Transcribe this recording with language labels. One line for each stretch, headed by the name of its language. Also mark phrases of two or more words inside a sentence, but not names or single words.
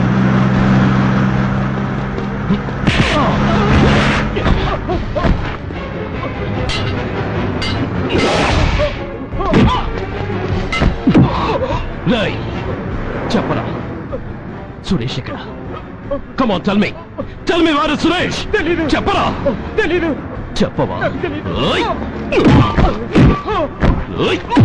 Telugu: రేయ్, చెప్పరా సురేష్ ఎక్కడ?
English: Come on, tell me. Tell me where is సురేష్? చెప్పరా?
Telugu: చెప్పవా? ఓయ్! ఓయ్!